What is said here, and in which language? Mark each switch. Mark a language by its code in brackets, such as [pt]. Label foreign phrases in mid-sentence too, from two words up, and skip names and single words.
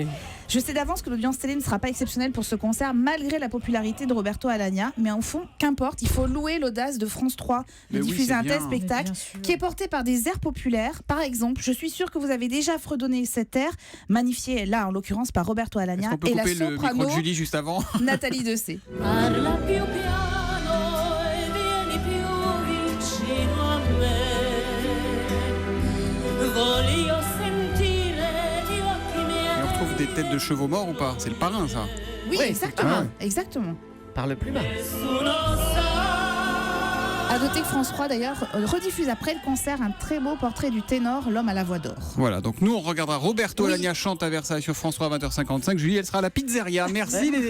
[fr] je sais d'avance que l'audience télé ne sera pas exceptionnelle pour ce concert, malgré la popularité de Roberto Alagna. Mais au fond, qu'importe, il faut louer l'audace de France 3 de Mais oui, diffuser c'est un tel bien. spectacle Bien sûr. qui est porté par des airs populaires. Par exemple, je suis sûre que vous avez déjà fredonné cet air, magnifié là en l'occurrence par Roberto Est-ce Alagna qu'on peut et la couper le micro soprano de Julie juste avant? Nathalie Dessay. [it] Parla più piano e vieni più vicino a me. Voglio sentire gli occhi [fr] Et [it] miei. [fr] on retrouve des têtes de chevaux morts ou pas? C'est le parrain, ça. Oui, Oui, exactement, exactement. Par le plus bas. [it] Nessuno sa. [fr] À noter que France 3 d'ailleurs rediffuse après le concert un très beau portrait du ténor, l'homme à la voix d'or. Voilà, donc nous on regardera Roberto Oui. Alagna chante à Versailles sur France 3 à 20h55. Julie, elle sera à la pizzeria.